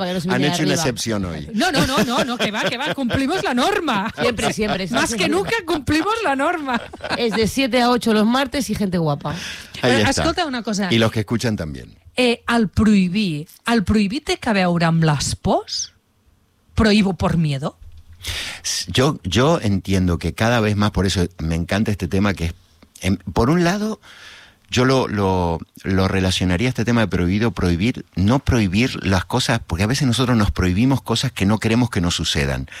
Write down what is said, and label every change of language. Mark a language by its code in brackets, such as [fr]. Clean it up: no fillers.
[es] Han hecho una excepción hoy. No, que va, cumplimos la norma. Siempre. Más que nunca cumplimos la norma. Es de 7 a 8 los martes y gente guapa. [ca] Escolta una cosa. [es] Y los que escuchan también. [ca] El prohibir té que veure amb les pors? [es] Prohibo por miedo? Yo entiendo que cada vez más, por eso me encanta este tema, que por un lado, yo lo relacionaría a este tema de prohibido, prohibir, no prohibir las cosas, porque a veces nosotros nos prohibimos cosas que no queremos que nos sucedan.